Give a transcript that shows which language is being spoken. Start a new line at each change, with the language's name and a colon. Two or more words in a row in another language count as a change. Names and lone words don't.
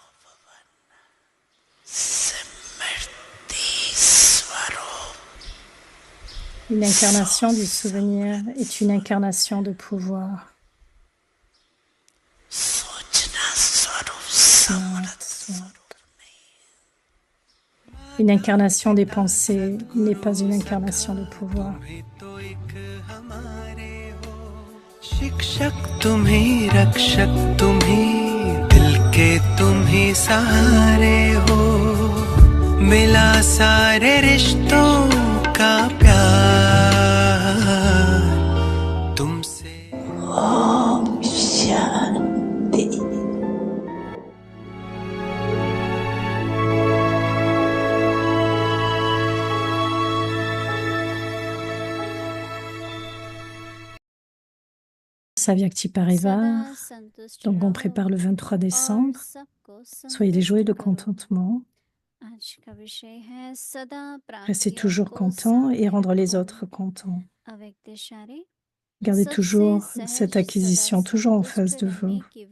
French: Une incarnation du souvenir est une incarnation de pouvoir. Une incarnation des pensées n'est pas une incarnation de pouvoir.
Hindi: शिक्षक तुम ही रक्षक तुम ही दिल के तुम ही सहारे हो मिला सारे रिश्तों का प्यार तुमसे ओम शांति
French: Savyakti Parivar, donc on prépare le 23 décembre. Soyez des joyeux de contentement. Restez toujours contents et rendre les autres contents. Gardez toujours cette acquisition toujours en face de vous.